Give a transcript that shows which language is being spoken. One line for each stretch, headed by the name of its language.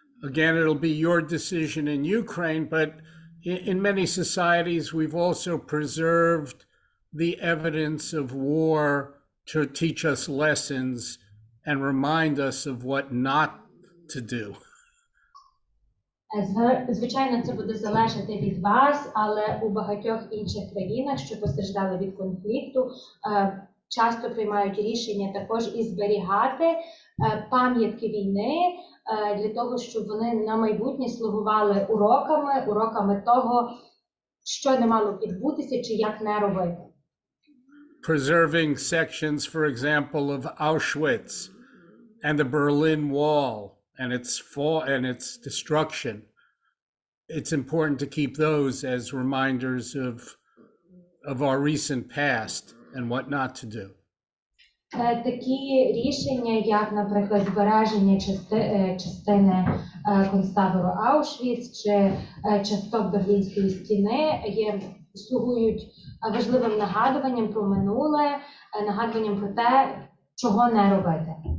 English: Again, it'll be your decision in Ukraine, but in many societies, we've also preserved the evidence of war to teach us lessons and remind us of what not to do.
Ukrainian: Звичайно, це буде залежати від вас, але у багатьох інших країнах, що постраждали від конфлікту, часто приймають рішення також і зберігати пам'ятки війни для того, щоб вони на майбутнє слугували уроками того, що не мало відбутися чи як не робити.
English: Preserving sections, for example, of Auschwitz and the Berlin Wall and its fall and its destruction. It's important to keep those as reminders of our recent past and what not to do.
Ukrainian: Такі рішення, як, наприклад, збереження частини концтабору Аушвіц чи часток Берлінської стіни, слугують важливим нагадуванням про минуле, нагадуванням про те, чого не робити.